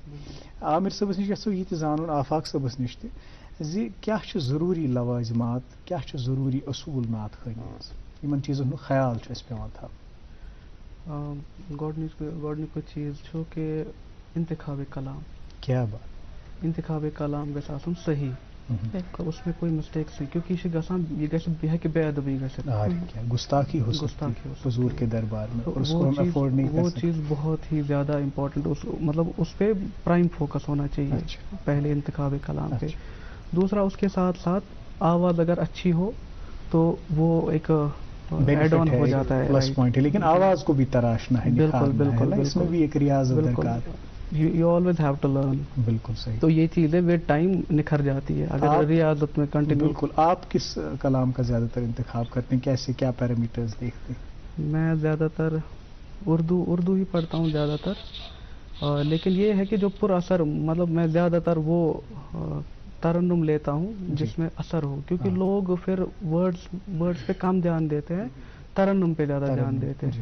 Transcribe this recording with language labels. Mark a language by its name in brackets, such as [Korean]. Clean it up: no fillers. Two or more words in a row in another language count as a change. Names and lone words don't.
[Kashmiri] عامر صٲبس نِش یژھو یہِ تہِ زانُن, آفاق صٲبس نِش تہِ, زِ کیٛاہ چھُ ضروٗری لوازمات, کیٛاہ چھُ ضروٗری اصوٗل نعت خٲنی منٛز, یِمن چیٖزن ہُنٛد خیال چھُ اَسہِ پیوان تھاوُن. گۄڈنیُکُے چیٖز چھُ کہِ انتخاب کلام. [Urdu] کیٛاہ بات. [Kashmiri] انتخاب کلام گژھِ آسُن صحیح, [Urdu] اس میں کوئی مسٹیکس نہیں, کیونکہ [Kashmiri] یہ چھِ گژھان, یہ گژھِ ہیٚکہِ بے ادبی گٔژھِتھ, [Urdu] گستاخی ہو سکتی حضور کے دربار میں, اور اس کو ہم افورڈ نہیں کر سکتے. وہ چیز بہت ہی زیادہ امپورٹنٹ, مطلب اس پہ [English] prime focus [Urdu] ہونا چاہیے پہلے انتخاب کلام پہ. دوسرا اس کے ساتھ ساتھ آواز اگر اچھی ہو تو وہ ایک [English] add on [Urdu] ہو جاتا ہے, [English] plus point [Urdu] ہے, لیکن آواز کو بھی تراشنا ہے, بالکل بالکل, اس میں بھی ایک ریاضت درکار ہے. [English] You always have to learn. [Urdu] بالکل صحیح. تو یہ چیزیں [English] with time [Urdu] نکھر جاتی ہے اگر ریاضت میں کنٹینیو. بالکل. آپ کس کلام کا زیادہ تر انتخاب کرتے ہیں, کیسے, کیا پیرامیٹرز دیکھتے ہیں؟ میں زیادہ تر اردو ہی پڑھتا ہوں زیادہ تر, لیکن یہ ہے کہ جو پر اثر, مطلب میں زیادہ تر وہ ترنم لیتا ہوں جس میں اثر ہو, کیونکہ لوگ پھر ورڈز پہ کم دھیان دیتے ہیں, ترنم پہ زیادہ دھیان دیتے ہیں.